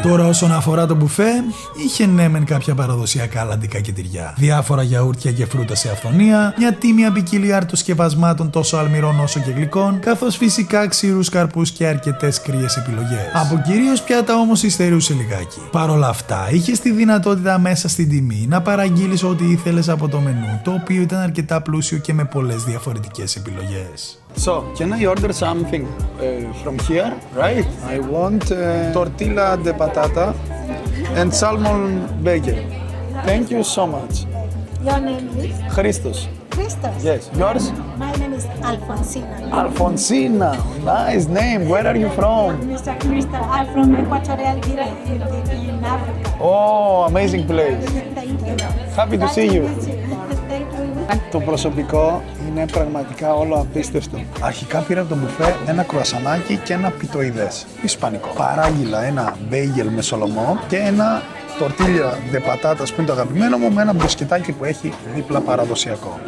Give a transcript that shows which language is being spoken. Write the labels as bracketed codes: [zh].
[el] Τώρα, όσον αφορά το μπουφέ, είχε ναι μεν κάποια παραδοσιακά λαντικά και τυριά, διάφορα γιαούρτια και φρούτα σε αυθονία, μια τίμια ποικιλία αρτοσκευασμάτων τόσο αλμυρών όσο και γλυκών, καθώς φυσικά ξηρούς καρπούς και αρκετές κρύες επιλογές. Από κυρίως πιάτα όμως υστερούσε λιγάκι. Παρ' όλα αυτά, είχες τη δυνατότητα μέσα στην τιμή να παραγγείλεις ό,τι ήθελες από το μενού, το οποίο ήταν αρκετά πλούσιο και με πολλές διαφορετικές επιλογές. [en] So, can I order something from here, right? I want tortilla de patata and salmon bacon. Thank you so much. Your name is? Christos. Christos. Yes. Yours? My name is Alfonsina. Alfonsina. Nice name. Where are you from? Mr. Christos, I'm from Equatorial Guinea in Africa. Oh, amazing place. Thank you. Happy to see you. Thank you. [el] Το προσωπικό είναι πραγματικά όλο απίστευτο. Αρχικά πήρα από το μπουφέ ένα κρουασανάκι και ένα πιτοειδές. Ισπανικό. Παράγγειλα ένα μπέιγελ με σολομό και ένα τορτίλια δε πατάτας που είναι το αγαπημένο μου, με ένα μπουσκετάκι που έχει δίπλα παραδοσιακό.